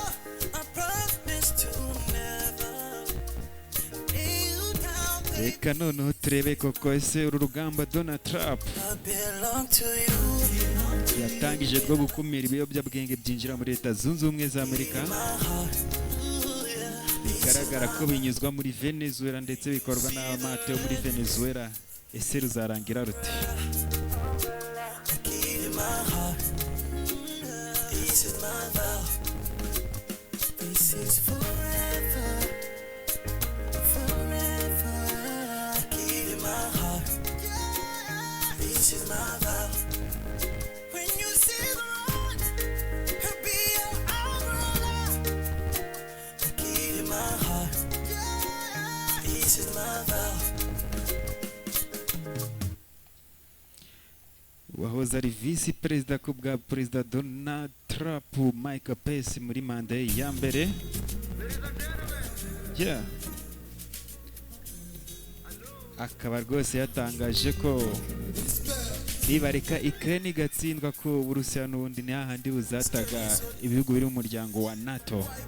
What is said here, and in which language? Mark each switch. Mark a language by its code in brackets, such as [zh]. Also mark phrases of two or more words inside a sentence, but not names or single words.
[en] I promise to never lay you down, baby. [rw] Reka noneho turebe koko ese uru rugamba Donald Trump [en] I belong to you. [rw] yatangije rwo gukumira ibiyobyabwenge byinjira muri Leta Zunze Ubumwe za Amerika. [en] My heart. Ooh, yeah. [rw] Bigaragara ko binyuzwa muri Venezuela ndetse bikorwa n'amato yo muri Venezuela. Ese ruzarangira rute? [en] Give you my heart. This is my vow. This is forever. Forever. Give you my heart. This is my vow. When you see the road, it'll be your umbrella. Give you my heart. This is my vow. [rw] Wahoze ari visi perezida ku bwa perezida Donald Trump, Mike Pence muri manda ye ya mbere. [en] Yeah. [rw] Akaba rwose yatangaje ko nibareka Ukraine igatsindwa ko Uburusiya n'ubundi ni hahandi buzataga ibihugu biri mu muryango wa NATO.